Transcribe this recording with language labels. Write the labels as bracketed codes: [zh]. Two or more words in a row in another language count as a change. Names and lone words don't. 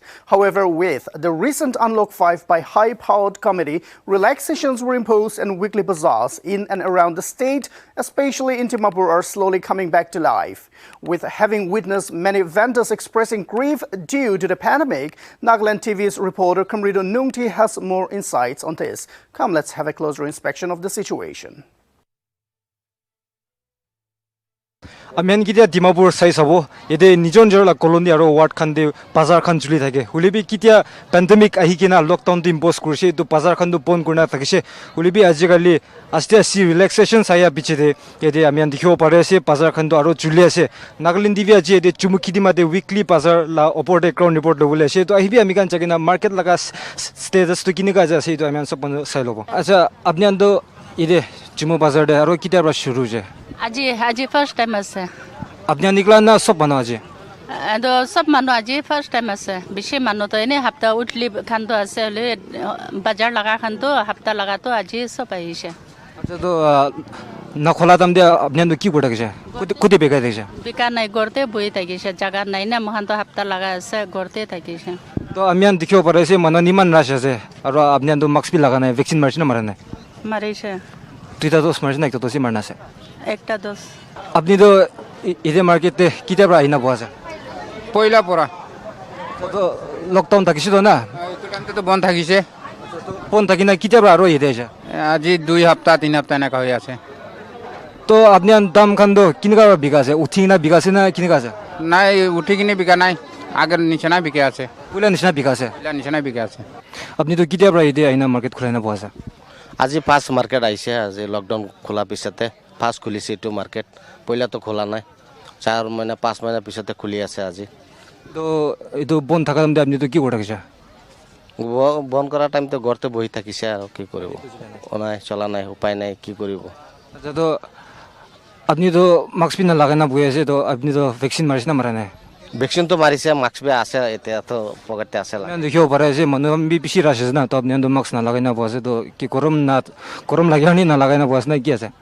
[en] However, with the recent Unlock 5 by high-powered committee, relaxations were imposed and weekly bazaars in and around the state, especially in Dimapur, are slowly coming back to life. With having witnessed many vendors expressing grief due to the pandemic, Nagaland TV's reporter Kamrido Nungti has more insights on this. Come, let's have a closer inspection of the situation. [nag] Amen kitia Dimapur sai sabo ede nijon jorla colony aro ward khan de bazar khan juli thake hulibi kitia pandemic ahikina lockdown to impose kurse to bazar khan do pon kurna thakise hulibi ajigali aste si relaxation saya bichede ede amian dikho pare ase bazar khan do aro juli ase Nagaland TV aji ede chumuki dima de weekly bazar la oporde [en] ground report [nag] lobule ase to ahibi amikan chagina market laga status to kinika ja ase to amian sopan sai lobo acha apnian do ide chumu bazar de aro kitia ra shuru je Aji [en] first time [nag] ase. Apnya nikla na sob bana aji. ado sab manu aji [en] first time [nag] ase bishi manu to ene hafta utli khan to ase le bazar laga khan to hafta laga to aji sob aise acha to na khola dam de apne to ki boda gise kudi bega dise bika nai gorte boi thagise jaga nai na mohan to hafta laga ase gorte thagise to amian dikhibo pare ase manu niman rash ase aro apne to mask bi laga nai vaccine marchina mara nai marise tuita dos marchina ekta dosi marna ase ekta dos apni to ide market te kite pra aina boase পয়লা পরা to lockdown thakise na দোকানতে তো বন্ধ থাকিছে pon thakina kite pra aro ide ase আজি 2 সপ্তাহ 3 সপ্তাহ না হই আছে to apni dam khan do kinga biga ase uthina biga ase na kinga ase নাই উঠি কিনে বিকা নাই আগের নিচে না বিকে আছে pula nishna biga ase পয়লা নিচে না বিকে আছে apni to kite pra ide aina market khulaina boase আজি [en] first market [nag] আইছে আজি লকডাউন খোলা পিছতে ফার্স্ট খুলিছে এটো মার্কেট পয়লা তো খোলা নাই 4 মহিনা 5 মহিনা পিছতে খুলি আছে আজি তো এটো বন থাকা দাম আপনি তো কি করে গেছে বন করা টাইম তো ঘরতে বহি থাকিছে আর কি করব ওনাই চলা নাই উপায় নাই কি করব আচ্ছা তো আপনি তো মাস্ক পিনা লাগাই না বই আছে তো আপনি তো ভ্যাকসিন মারিছ না মারা নাই ভ্যাকসিন তো মারিছে মাস্ক বে আছে এতে তো পকেটে আছে আমি দেখিও পারে যে মানু বি বেশি রাশ আছে না তো আপনি তো মাস্ক না লাগাই না বসে তো কি গরম লাগিনি না লাগাই না বস না কি আছে